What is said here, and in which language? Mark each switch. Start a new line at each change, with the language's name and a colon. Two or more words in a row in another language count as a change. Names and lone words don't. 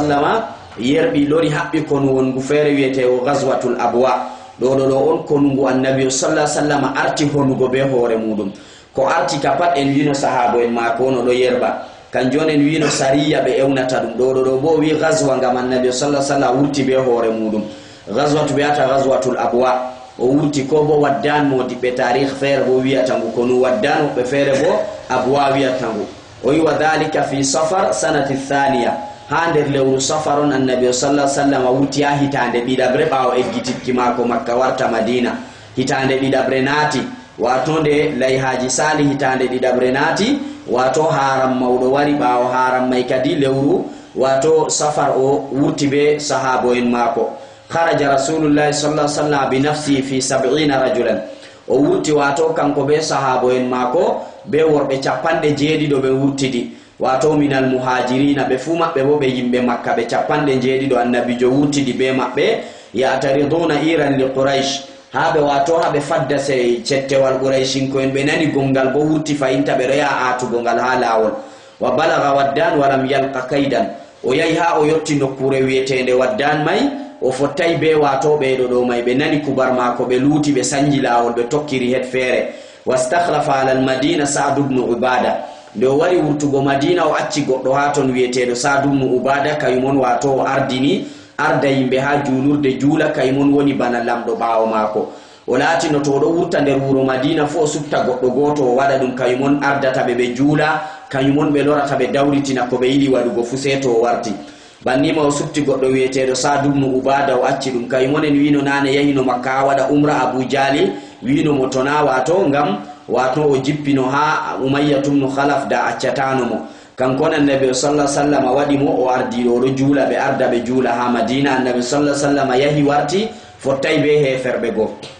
Fula: wasallam yerbi lori habbi kono wongu fere wiete o ghazwatul abwa do on konungu annabi
Arabic: صلى الله عليه وسلم
Fula: arti honugo be hore mudum ko arti kapat en wino sahabo en ma kono do yerba kanjon en wino sariya be ewnata dum do bo wi ghazwa ngam annabi
Arabic: صلى الله عليه وسلم
Fula: wurti be hore mudum ghazwatu biata ghazwatul abwa o wurti ko bo waddan modi be tarikh fere bo wiata ngu kono waddan be fere bo abwa wiata ngu
Arabic: وذلك في صفر سنة ثانية
Fula: hander lewru safaron annabi
Arabic: صلى الله عليه وسلم
Fula: wurtiya hitande ɗiɗabre ɓawo eggitikki mako makka warta madina hitande ɗiɗabre naati wato nde layhaji sali hitande ɗiɗabre naati wato haram mawɗo wari ɓawo haram may kadi lewru wato safar o wurti be sahabo en mako
Arabic: خرج رسول الله صلى الله عليه وسلم بنفسه في 70 رجلا
Fula: o wurti wato kanko be sahabo en mako be worɓe 70 ɓe wurtidi wato
Arabic: من المهاجرين
Fula: ɓe fu maɓɓe bo ɓe yimɓe makka ɓe 70 annabijo wurtidi be maɓɓe
Arabic: يتعرضون عيرا لقريش
Fula: haɓe wato haɓe fadda se cettewal quraishinko en ɓe nani gongal bo wurti fayinta ɓe ɗo yaha atugo ngal ha lawol
Arabic: وبلغ ودان ولم يلق كيدا
Fula: o yahi ha o yetti nokkure wiyetende waddan may o fottay be wato ɓeɗo ɗo may ɓe nani kubar mako ɓe luuti ɓe sanji lawol ɓe tokkiri het feere
Arabic: واستخلف على المدينة
Fula: sa'd ibn ubada nde o wari wurtugo madina o acci goɗɗo ha ton wiyeteɗo sa'd ibn ubada kayumon wato o ardini arda yimɓe ha julurde juula kayumon woni bana lamɗo ɓawo mako o laatino to oɗo wurta nder wuro madina fo o subta goɗɗo goto o waɗa ɗum kayumon ardata ɓe juula kayumon ɓe lorata ɓe dawritina ko ɓe yiɗi waɗugo fu se to o warti bannima o subti goɗɗo wiyeteɗo Sa'd ibn Ubada o acci ɗum kayumon en wino nane yahino makka ha waɗa umra Abu Jali wino mo tona wato ngam wato o jippino ha Umayya ibn Khalaf da accatano mo kanko annabi
Arabic: صلى الله عليه وسلم
Fula: waɗi mo o ardiɗo oɗo juula ɓe arda ɓe juula ha Madina annabi
Arabic: صلى الله عليه وسلم
Fula: yahi warti fottay be heferɓe go